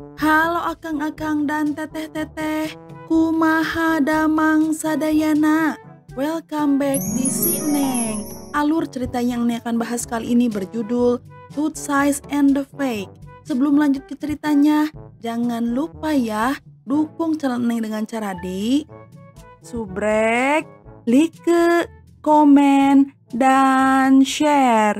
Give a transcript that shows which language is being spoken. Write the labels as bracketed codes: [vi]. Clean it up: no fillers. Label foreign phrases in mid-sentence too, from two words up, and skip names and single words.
[su] Halo akang-akang dan teteh-teteh, kumaha damang sadayana. [en] Welcome back [id] di Sineng. Alur cerita yang Neng akan bahas kali ini berjudul Tooth Size and the Fake. Sebelum lanjut ke ceritanya, jangan lupa ya dukung channel Neng dengan cara di subrek, like, komen, dan share.